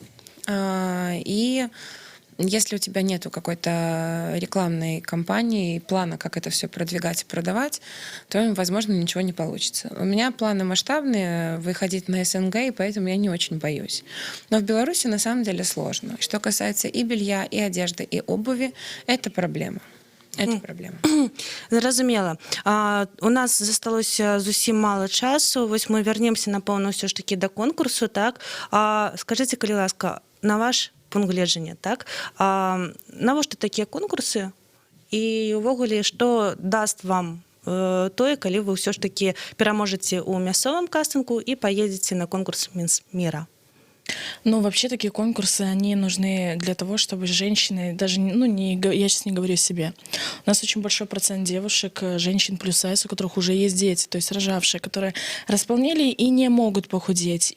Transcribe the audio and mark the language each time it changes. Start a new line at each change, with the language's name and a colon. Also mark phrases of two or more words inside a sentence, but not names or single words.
Russian: И если у тебя нету какой-то рекламной кампании, плана, как это все продвигать и продавать, то, возможно, ничего не получится. У меня планы масштабные, выходить на СНГ, и поэтому я не очень боюсь. Но в Беларуси на самом деле сложно. Что касается и белья, и одежды, и обуви, это проблема. Это проблема.
Belarusian: Зразумела. У нас засталося зусім мало часу. Вось мы вернемся, напэўна, ўсё ж таки до конкурсу, так? Скажите, калі ласка, на ваш пункт гледжання, так? Навошта такія конкурсы? І увогуле, што даст вам тое, калі вы ўсё ж таки пераможаце ў мясцовым кастынгу і
Russian: поедете на конкурс «Мисс Мира»? Вообще такие конкурсы, они нужны для того, чтобы женщины, даже, я сейчас не говорю о себе, у нас очень большой процент девушек, женщин плюс-сайз, у которых уже есть дети, то есть рожавшие, которые располнели и не могут похудеть.